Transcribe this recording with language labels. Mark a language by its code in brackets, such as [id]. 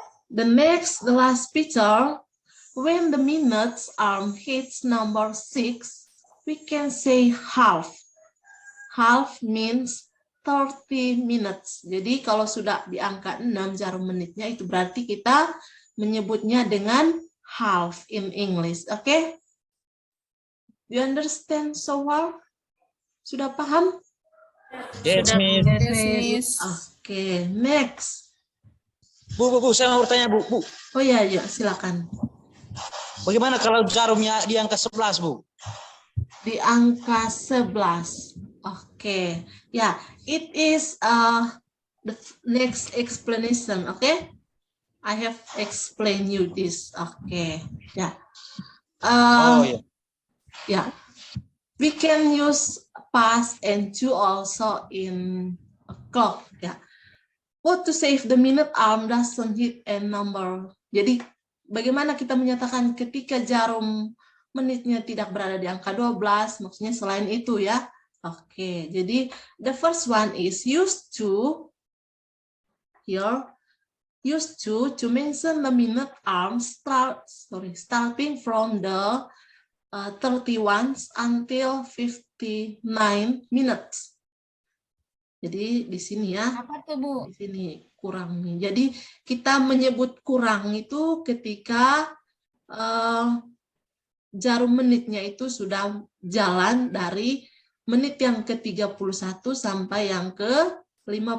[en] The last picture, when the minute's arm hits number 6, we can say half. Half means 30 minutes. [id] Jadi kalau sudah di angka 6 jarum menitnya, itu berarti kita menyebutnya dengan [en] half in English. [id] Oke? [en] Do you understand so well? [id] Sudah paham? [en] Yes, Miss. Yes, Miss. Oke, next. [id] Bu, saya mau bertanya, Bu. Oh ya, silakan. Bagaimana kalau jarumnya di angka 11, Bu? Di angka 11. Oke. [en] Ya, it is the next explanation, okay? I have explained you this. Okay. Ya. Ya. We can use past and to also in a clock, ya. What to say if the minute arm doesn't hit a number? [id] Jadi bagaimana kita menyatakan ketika jarum menitnya tidak berada di angka 12, maksudnya selain itu ya. [en] Oke, jadi the first one is used to here, used to mention the minute arm starting from the 31 until 59 minutes. [id] Jadi di sini ya. Apa tuh, Bu? Di sini kurang nih. Jadi kita menyebut kurang itu ketika jarum menitnya itu sudah jalan dari menit yang ke-31 sampai yang ke-59.